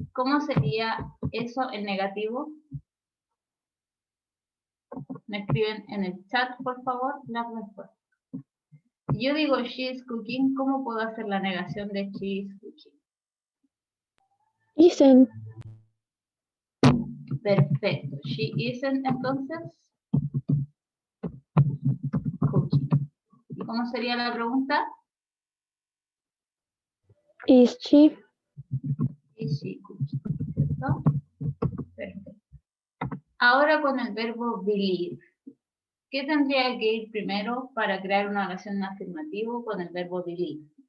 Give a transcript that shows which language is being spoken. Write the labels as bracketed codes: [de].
[es] ¿Cómo sería eso en negativo? Me escriben en el chat, por favor, la respuesta. Si yo digo [en] she is cooking, [es] ¿cómo puedo hacer la negación de she is cooking? [en] Isn't. [es] Perfecto. [en] She isn't, [es] entonces, [en] cooking. [es] ¿Y cómo sería la pregunta? [en] Is she? Is she cooking? [es] ¿Cierto? Perfecto. Ahora con el verbo believe. ¿Qué tendría que ir primero para crear una oración en afirmativo con el verbo believe?